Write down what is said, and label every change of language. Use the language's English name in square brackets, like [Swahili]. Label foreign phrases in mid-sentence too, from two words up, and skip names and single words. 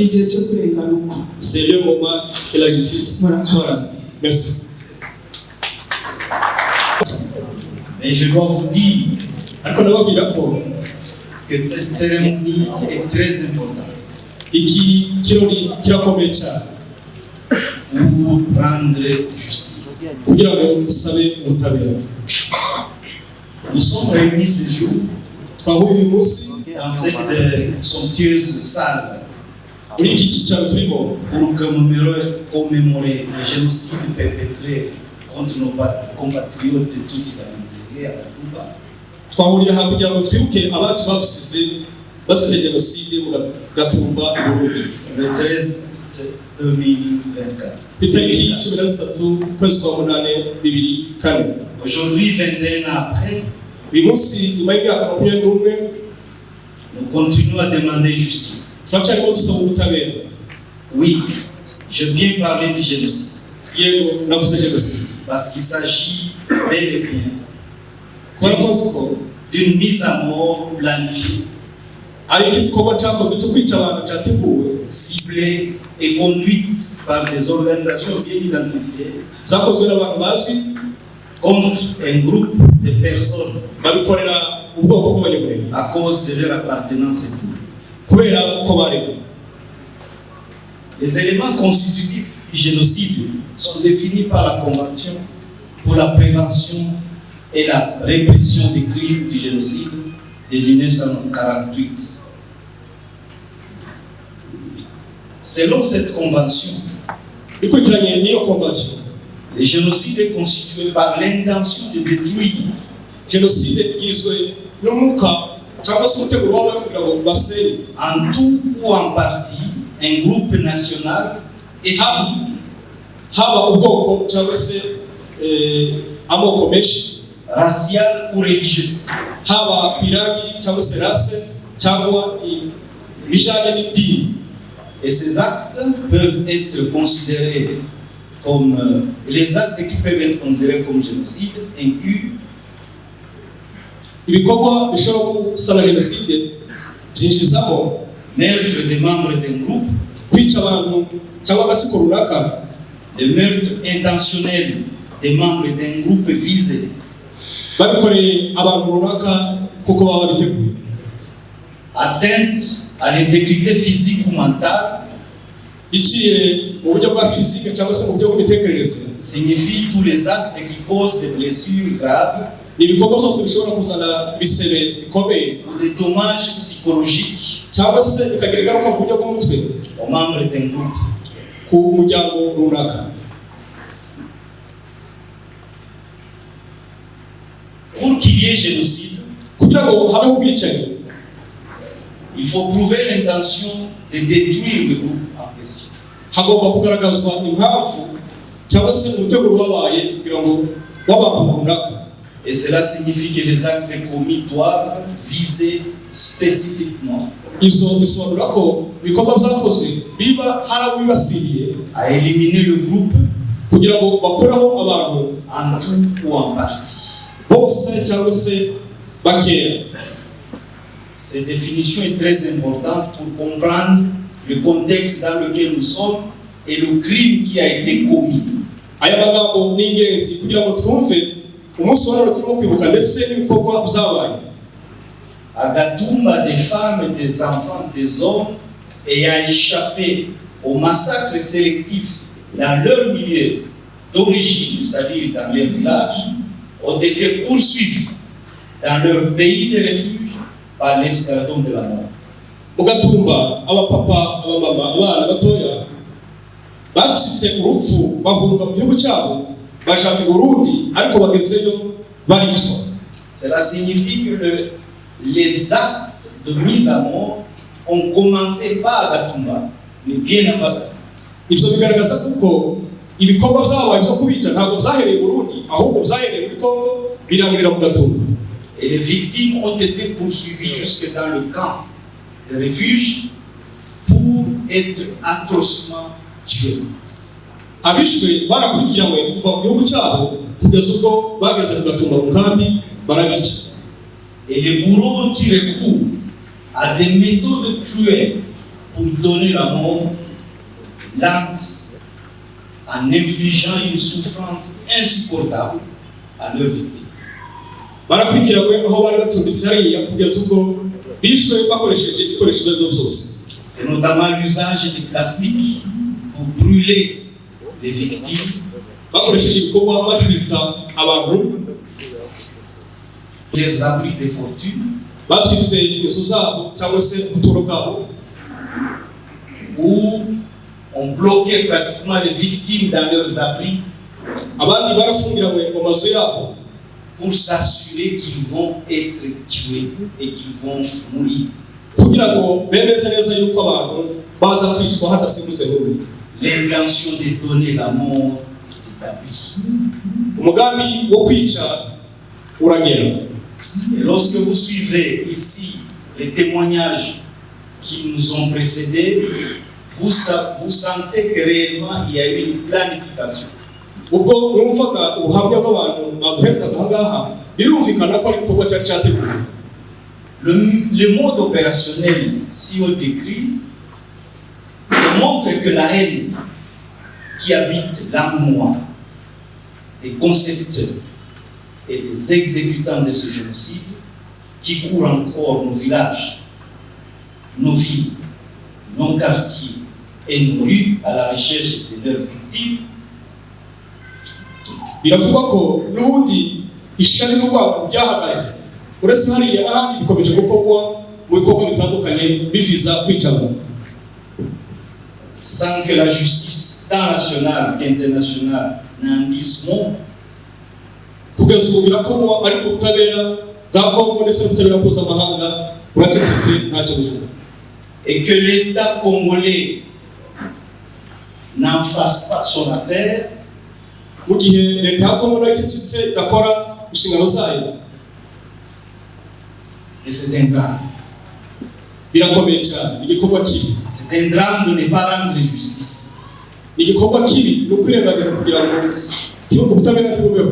[Kinyarwanda] ni igihe justice. cyo kurenganuka. [French] C'est le moment que la justice Voilà. soit rendue. Merci. Mais je dois vous dire [Kinyarwanda] Ariko ndababwira ko [French] que cette cérémonie est très importante [Kinyarwanda] iki kirori kirakomeye cyane [French] pour rendre justice. [Kinyarwanda] kugira ngo dusabe ubutabera. [French] Nous sommes réunis ce jour [Kinyarwanda] Twahuye uyu munsi [French] dans cette somptueuse salle [Kinyarwanda] muri iki cyicaro turimo [French] pour commémorer le génocide perpétré contre nos compatriotes Tutsi Banyamulenge à Gatumba. [Kinyarwanda] twahuriye aha kugira ngo twibuke abacu basize jenoside mu Gatumba i Burundi [French] Le 13 2024. [Kinyarwanda] ku itariki 13 ukwezi kwa munane 2004. [French] Aujourd'hui, 21 ans après, [Kinyarwanda] uyu munsi nyuma y'imyaka 21 [French] nous continuons à demander justice. [Kinyarwanda] turacyarimo dusaba ubutabera. [French] Oui, je viens parler du génocide [Kinyarwanda] yego navuze jenoside [French] parce qu'il s'agit bel et bien [Kinyarwanda] twarakoze ko [French] d'une mise à mort planifiée, [Kinyarwanda] ari igikorwa cyakozwe cyo kwica abantu cyateguwe [French] ciblée et conduite par des organisations bien identifiées [Kinyarwanda] zakozwe n'abantu bazwi [French] contre un groupe de personnes [Kinyarwanda] babikorera ubwoko bw'abanyamurenge [French] à cause de leur appartenance ethnique. [Kinyarwanda] kubera uko baremwe. [French] Les éléments constitutifs du génocide sont définis par la Convention pour la prévention et la répression des crimes du génocide de 1948. Selon cette convention, [Kinyarwanda] bikurikiranye n'iyo convention, [French] le génocide est constitué par l'intention de détruire [Kinyarwanda] jenoside igizwe n'umwuka cyangwa se umuteguro w'abantu kugira ngo basenye [French] en tout ou en partie un groupe national ethnique, [Kinyarwanda] haba ubwoko cyangwa se amoko menshi, [French] racial ou religieux, [Kinyarwanda] haba irangi cyangwa se race cyangwa ibijanye n'idini. [French] et ces actes peuvent être considérés comme les actes qui peuvent être considérés comme génocide incluent [Kinyarwanda] ibikorwa bishobora gusana jenoside byinjizamo [French] meurtre des membres d'un groupe, [Kinyarwanda] kwica abantu cyangwa agatsiko runaka, [French] le meurtre intentionnel des membres d'un groupe visé, [Kinyarwanda] babikoreye abantu runaka kuko baba babiteguye, [French] atteinte à l'intégrité physique ou mentale, [Kinyarwanda] biciye mu buryo bwa physique cyangwa se mu buryo bw'imitekerereze. [French] signifie tous les actes qui causent des blessures graves [Kinyarwanda] Ni ibikorwa byose bishobora kuzana ibisebe bikomeye [French] ou des dommages psychologiques [Kinyarwanda] cyangwa se bikagira ingaruka mu buryo bw'umutwe [French] aux membres d'un groupe. [Kinyarwanda] ku muryango runaka. [French] Pour qu'il y ait génocide, [Kinyarwanda] Kugira ngo habeho ubwicanyi, [French] il faut prouver l'intention de détruire le groupe en question. [Kinyarwanda] hagomba kugaragazwa impamvu cyangwa se umuteguro wabaye kugira ngo w'abantu runaka. [French] Et cela signifie que les actes commis doivent viser spécifiquement [Kinyarwanda] Ibyo bisobanura ko ibikorwa byakozwe biba hari abo bibasiriye [French] à éliminer le groupe [Kinyarwanda] kugira ngo bakoreho abantu [French] en tout ou en partie. [Kinyarwanda] bose cyangwa se bakeya. [French] Cette définition est très importante pour comprendre le contexte dans lequel nous sommes et le crime qui a été commis. [Kinyarwanda] Aya magambo ni ingenzi kugira ngo twumve umunsi wa none turimo kwibuka ndetse n'ibikorwa byabaye. [French] À Gatumba, des femmes et des enfants, des hommes ayant échappé au massacre sélectif dans leur milieu d'origine, c'est-à-dire dans leur village, ont été poursuivis dans leur pays de refuge par l'escadron de la mort. [Kinyarwanda] Mu Gatumba, abapapa, abamama, abana batoya bacitse urupfu bahunga mu gihugu cyabo baja mu Burundi ariko bagezeyo baricwa. [French] Cela signifie que les actes de mise à mort ont commencé pas à Gatumba, mais bien avant Gatumba. [Kinyarwanda] Ibyo bigaragaza kuko ibikorwa byabaye byo kubica ntabwo byahereye mu Burundi ahubwo byahereye muri Kongo birangirira mu Gatumba. [French] Et les victimes ont été poursuivies jusque dans le camp de refuge pour être atrocement tués. [Kinyarwanda] Abishwe barakurikiranywe kuva mu gihugu cyabo kugeza ubwo bageze mu Gatumba mu kambi barabica. [French] Et les bourreaux ont eu recours à des méthodes cruelles pour donner la mort lente en infligeant une souffrance insupportable à leurs victimes. [Kinyarwanda] Barakurikiranywe aho bari batumbitse hariya kugeza ubwo bishwe bakoresheje ibikoresho byabo byose. [French] C'est notamment l'usage de plastique pour brûler les victimes, [Kinyarwanda] bakoresheje ibikorwa batwika abantu, [French] les abris de fortune, [Kinyarwanda] batwitse inzu zabo cyangwa se ubuturo bwabo, [French] où on bloquait pratiquement les victimes dans leurs abris [Kinyarwanda] abandi barafungiranywe mu mazu yabo [French] pour s'assurer qu'ils vont être tués et qu'ils vont mourir. [Kinyarwanda] kugira ngo bemeze neza yuko abantu baza kwicwa hadasimbutse n'umwe. [French] L'intention de donner la mort est établie. [Kinyarwanda] Umugambi wo kwica uragera. [French] Et lorsque vous suivez ici les témoignages qui nous ont précédés, vous sentez que réellement il y a eu une planification. [Kinyarwanda] Ubwo mwumvaga ubuhamya bw'abantu baguhezaga ahangaha birumvikana ko ari igikorwa cyari cyateguwe. [French] Le mode opérationnel si on décrit montre que la haine qui habite l'âme noire des concepteurs et des exécutants de ce génocide qui courent encore nos villages, nos villes, nos quartiers et nos rues à la recherche de leurs victimes. [Kinyarwanda] Biravuga ko n'ubundi ishari n'urwango byahagaze uretse hariya ahandi bikomeje gukorwa mu bikorwa bitandukanye biviza kwicana, [French] sans que la justice tant nationale qu'internationale n'en dise mot. [Kinyarwanda] Kugeza ubu birakorwa ariko ubutabera bwa Kongo ndetse n'ubutabera mpuzamahanga buracecetse ntacyo buvuga. [French] Et que l'État congolais n'en fasse pas son affaire, [Kinyarwanda] mu gihe leta ya Kongo nayo icecetse igakora inshingano zayo, [French] et c'est un drame. [Kinyarwanda] birakomeye cyane, igikorwa kibi. [French] C'est un drame de ne pas rendre justice. [Kinyarwanda] Igikorwa kibi ni ukwirengagiza kugira ngo igihugu ubutabera ntibubeho.